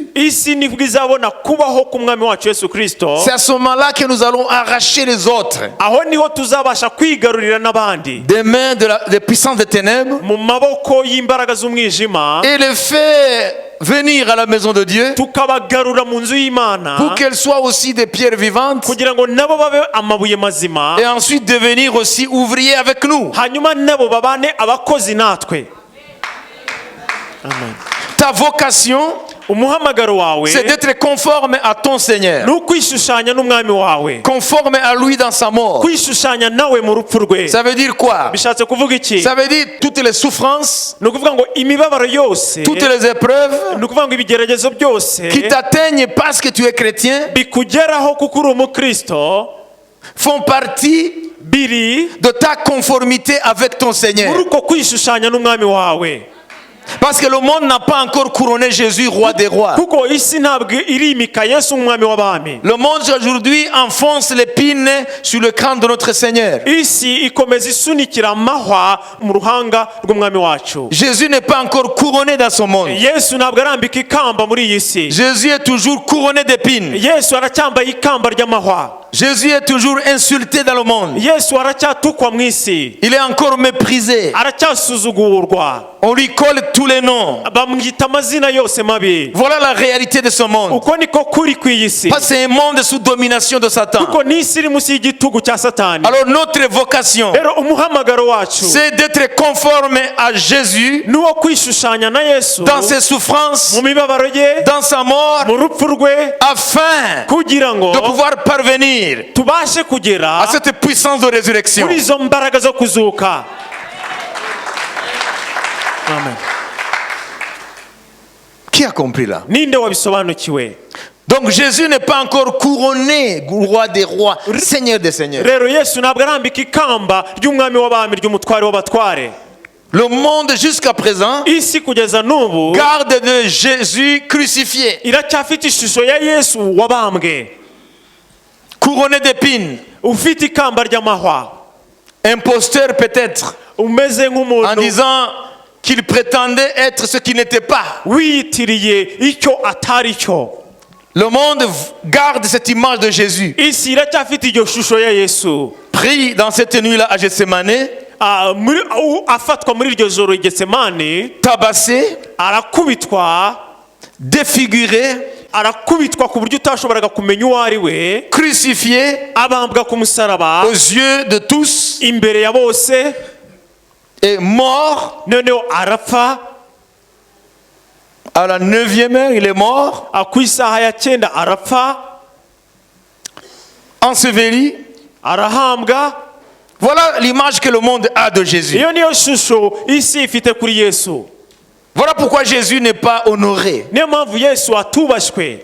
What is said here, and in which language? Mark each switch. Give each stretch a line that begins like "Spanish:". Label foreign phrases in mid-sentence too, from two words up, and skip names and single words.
Kinyarwanda: isi nibwo izabona kubaho k'umwami wacu Yesu Kristo.
French: C'est à ce moment-là que nous allons arracher les autres
Kinyarwanda: Aho niho tuzabasha kwigarurira n'abandi
French: des mains des puissances des ténèbres
Kinyarwanda: mu maboko y'imbaraga z'umwijima,
French: et les faire venir à la maison de Dieu
Kinyarwanda: tukabagarura mu nzu y'Imana
French: pour qu'elles soient aussi des pierres vivantes
Kinyarwanda: kugira ngo nabo babe amabuye mazima,
French: et ensuite devenir aussi ouvriers avec nous.
Kinyarwanda: hanyuma nabo babane abakozi natwe. Amen.
French: Ta vocation,
Kinyarwanda: Umuhamagaro wawe
French: c'est d'être conforme à ton Seigneur,
Kinyarwanda: ni ukwishushanya n'umwami wawe,
French: conforme à lui dans sa mort.
Kinyarwanda: kwishushanya nawe mu rupfu rwe.
French: Ça veut dire quoi?
Kinyarwanda: Bishatse kuvuga iki?
French: Ça veut dire toutes les souffrances,
Kinyarwanda: Ni ukuvuga ngo imibabaro yose,
French: toutes les épreuves
Kinyarwanda: ni ukuvuga ngo ibigeragezo byose
French: qui t'atteignent parce que tu es chrétien
Kinyarwanda: bikugeraho kuko uri umukristo,
French: font partie
Kinyarwanda: biri
French: de ta conformité avec ton
Kinyarwanda: muri
French: Seigneur.
Kinyarwanda: uko kwishushanya n'umwami wawe.
French: Parce que le monde n'a pas encore couronné Jésus roi des rois.
Kinyarwanda: Kuko isi ntabwo irimika Yesu umwami w'abami.
French: Le monde aujourd'hui enfonce l'épine sur le crâne de notre Seigneur.
Kinyarwanda: Isi ikomeza isunikira amahwa mu ruhanga rw'umwami wacu.
French: Jésus n'est pas encore couronné dans son monde.
Kinyarwanda: Yesu ntabwo arambika ikamba muri iyi si.
French: Jésus est toujours couronné d'épines.
Kinyarwanda: Yesu aracyambaye ikamba ry'amahwa.
French: Jésus est toujours insulté dans le monde.
Kinyarwanda: Yesu aracyatukwa mu isi.
French: Il est encore méprisé.
Kinyarwanda: Aracyasuzugurwa.
French: On lui colle tous les noms.
Kinyarwanda: Bamwita amazina yose mabi.
French: Voilà la réalité de ce monde.
Kinyarwanda: Uko niko kuri ku iyi si.
French: Parce que c'est un monde sous domination de Satan.
Kinyarwanda: Kuko n'isi iri munsi y'igitugu cya Satani.
French: Alors notre vocation,
Kinyarwanda: Rero umuhamagaro wacu
French: c'est d'être conforme à Jésus
Kinyarwanda: ni uwo kwishushanya na Yesu
French: dans ses souffrances,
Kinyarwanda: mu mibabaro ye,
French: dans sa mort,
Kinyarwanda: mu rupfu rwe,
French: afin
Kinyarwanda: kugira ngo
French: de pouvoir parvenir
Kinyarwanda: tubashe kugera
French: à cette puissance de résurrection.
Kinyarwanda: muri izo mbaraga zo kuzuka. Amen.
French: Qui a compris là?
Kinyarwanda: Ninde wabisobanukiwe?
French: Donc Jésus n'est pas encore couronné roi des rois, Seigneur des seigneurs.
Kinyarwanda: Rero Yesu ntabwo arambika ikamba ry'umwami w'abami, ry'umutware w'abatware.
French: Le monde jusqu'à présent
Kinyarwanda: Isi kugeza n'ubu
French: garde de Jésus crucifié,
Kinyarwanda: iracyafite ishusho ya Yesu wabambwe,
French: couronné d'épines,
Kinyarwanda: ufite ikamba ry'amahwa,
French: imposteur peut-être,
Kinyarwanda: umeze
French: en
Kinyarwanda: nk'umuntu
French: disant qu'il prétendait être ce qu'il n'était pas.
Kinyarwanda: wiyitiriye icyo atari cyo.
French: Le monde garde cette image de Jésus.
Kinyarwanda: isi iracyafite iryo shusho ya Yesu.
French: Pris dans cette nuit-là à Gethsemane,
Kinyarwanda: afatwa muri iryo joro i Getsemane,
French: tabassé,
Kinyarwanda: arakubitwa,
French: défiguré,
Kinyarwanda: arakubitwa ku buryo utashoboraga kumenya uwo ari we,
French: crucifié
Kinyarwanda: abambwa ku musaraba
French: aux yeux de tous
Kinyarwanda: imbere ya bose,
French: et mort.
Kinyarwanda: noneho arapfa.
French: À la 9e heure, il est mort,
Kinyarwanda: ku isaha ya 9 arapfa,
French: enseveli.
Kinyarwanda: arahambwa.
French: Voilà l'image que le monde a de Jésus.
Kinyarwanda: iyo niyo shusho isi ifite kuri Yesu.
French: Voilà pourquoi Jésus n'est pas honoré.
Kinyarwanda: niyo mpamvu Yesu atubashywe.